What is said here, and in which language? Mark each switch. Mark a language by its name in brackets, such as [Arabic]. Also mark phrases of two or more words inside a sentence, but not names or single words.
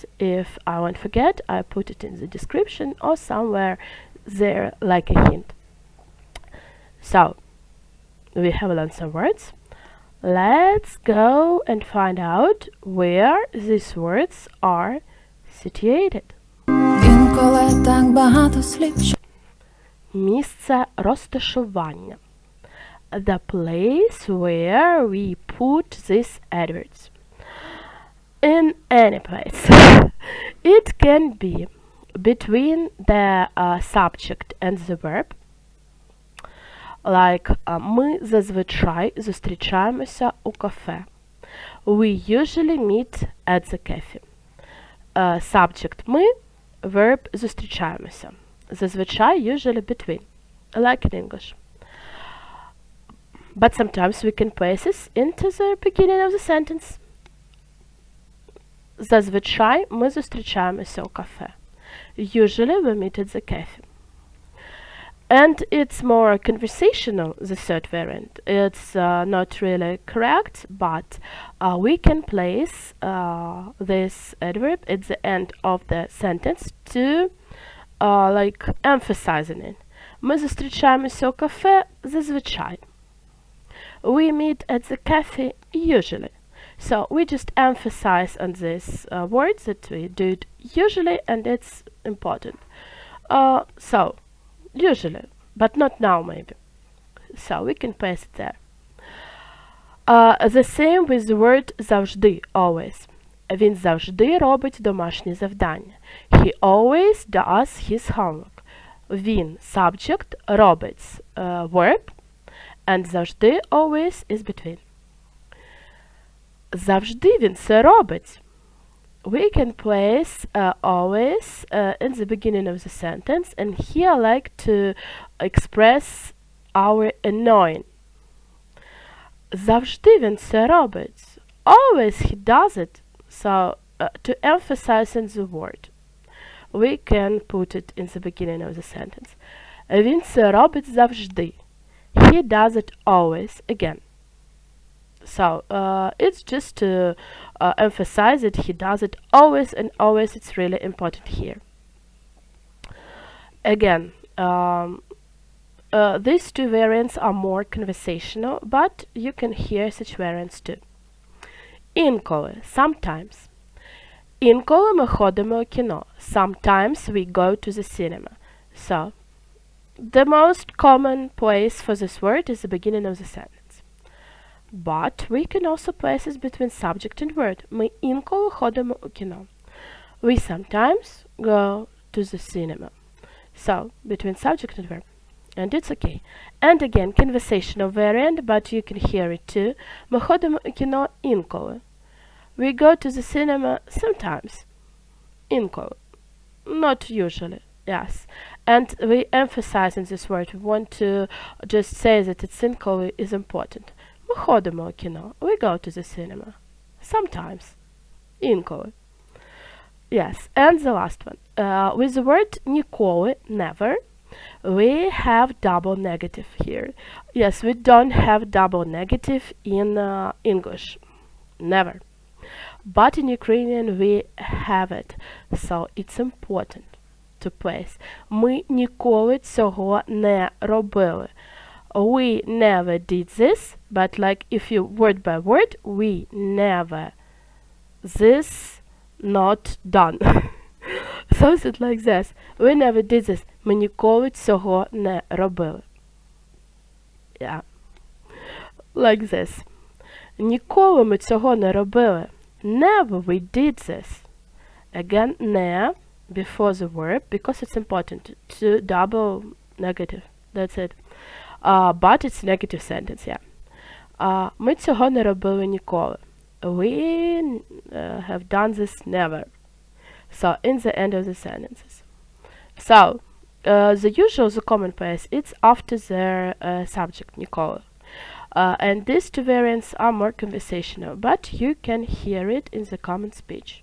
[English] If I won't forget, I put it in the description or somewhere there like a hint. So, we have learned some words. Let's go and find out where these words are situated. [Ukrainian] Інколи так багато слів. Місце розташування. [English] The place where we put these adverbs. In any place. It can be between the subject and the verb. Like, [Ukrainian] ми зазвичай зустрічаємося у кафе. [English] We usually meet at the cafe. Subject ми, verb зустрічаємося. Зазвичай, usually between. Like in English. But sometimes we can place this into the beginning of the sentence. [Ukrainian] Зазвичай ми зустрічаємося у кафе. [English] Usually we meet at the cafe. And it's more conversational, the third variant. It's not really correct, but we can place this adverb at the end of the sentence to like emphasizing it. [Ukrainian] Ми зустрічаємося у кафе зазвичай. [English] We meet at the cafe usually. So we just emphasize on this word that we do it usually, and it's important. So, usually, but not now maybe. So we can paste it there. The same with the word завжди, always. [Ukrainian] Він завжди робить домашні завдання. [English] He always does his homework. Він, subject, робить, verb, and завжди, always, is between. [Ukrainian] Завжди він це робить. [English] We can place always in the beginning of the sentence, and here I like to express our annoying. [Ukrainian] Завжди він це робить. [English] Always he does it. So, to emphasize in the word, we can put it in the beginning of the sentence. [Ukrainian] Він це робить завжди. [English] He does it always, again. So, it's just to emphasize that he does it always, and always it's really important here. Again, These two variants are more conversational, but you can hear such variants too. [Ukrainian] Інколи, sometimes. Інколи ми ходимо у кіно. [English] Sometimes we go to the cinema. So, the most common place for this word is the beginning of the sentence. But we can also place it between subject and verb. [Ukrainian] Ми інколи ходимо у кіно. [English] We sometimes go to the cinema. So, between subject and verb. And it's okay. And again, conversational variant, but you can hear it too. [Ukrainian] Ми ходимо у кіно інколи. [English] We go to the cinema sometimes. Інколи. Not usually. Yes. And we emphasize in this word. We want to just say that it's інколи is important. [Ukrainian] Ми ходимо у кіно. [English] We go to the cinema. Sometimes. Інколи. Yes. And the last one. With the word ніколи, never, we have double negative here. Yes, we don't have double negative in English. Never. But in Ukrainian we have it. So it's important to place. [Ukrainian] Ми ніколи цього не робили. [English] We never did this, but like if you word by word, we never. This not done. Something like this. We never did this. [Ukrainian] Ми ніколи цього не робили. [English] Yeah. Like this. [Ukrainian] Ніколи ми цього не робили. [English] Never we did this. Again, не before the verb because it's important to double negative. That's it. But it's negative sentence, yeah. [Ukrainian] Ми цього не робили ніколи. [English] We have done this never. So, in the end of the sentences. So, the usual, the common place, it's after the subject, Ніколи. And these two variants are more conversational, but you can hear it in the common speech.